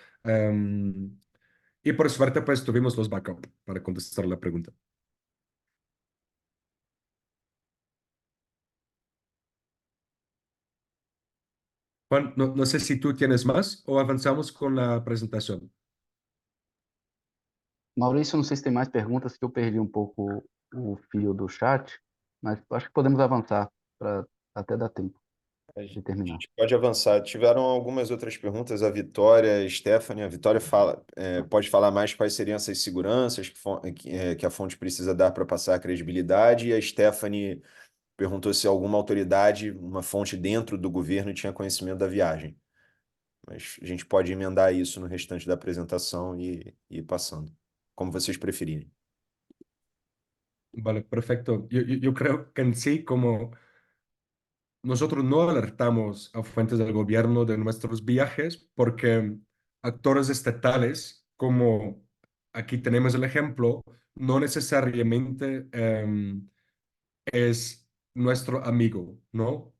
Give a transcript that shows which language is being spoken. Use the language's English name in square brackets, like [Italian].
[Spanish] Em, y por suerte, pues tuvimos los backup para contestar la pregunta. Juan, no sé si tú tienes más o avanzamos con la presentación. [Portuguese] Maurício, não sei se tem mais perguntas, que eu perdi um pouco o fio do chat, mas acho que podemos avançar para até dar tempo A de terminar. gente pode avançar. Tiveram algumas outras perguntas. A Vitória, a Stephanie. A Vitória pode falar mais quais seriam essas seguranças que a fonte precisa dar para passar a credibilidade. E a Stephanie perguntou se alguma autoridade, uma fonte dentro do governo tinha conhecimento da viagem. Mas a gente pode emendar isso no restante da apresentação e ir passando, como vocês preferirem. [Spanish] Vale, perfecto. Yo creo que en sí, como nosotros no alertamos a fuentes del gobierno de nuestros viajes, porque actores estatales, como aquí tenemos el ejemplo, no necesariamente es nuestro amigo, ¿no?